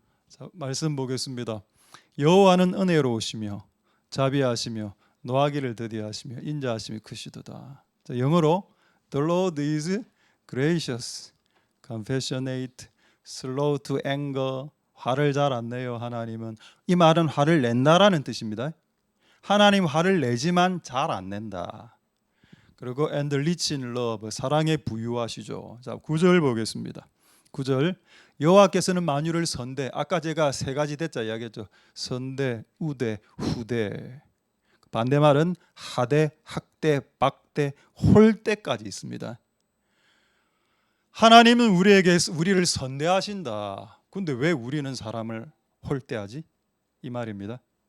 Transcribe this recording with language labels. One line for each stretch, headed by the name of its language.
Korean: 자, 말씀 보겠습니다. 여호와는 은혜로우시며 자비하시며 노하기를 더디하시며 인자하심이 크시도다. 자, 영어로
English: The Lord is gracious, compassionate, slow to anger.
Korean: 화를 잘 안 내요. 하나님은. 이 말은 화를 낸다라는 뜻입니다. 하나님 화를 내지만 잘 안 낸다. 그리고
English: and rich in love,
Korean: 사랑에 부유하시죠. 자, 9절 보겠습니다. 9절, 여호와께서는 만유를 선대, 아까 제가 세 가지 대자 이야기했죠. 선대, 우대, 후대. 반대말은 하대, 학대, 박대, 홀대까지 있습니다. 하나님은 우리를 선대하신다. 근데 왜 우리는 사람을 홀대하지? 이 말입니다.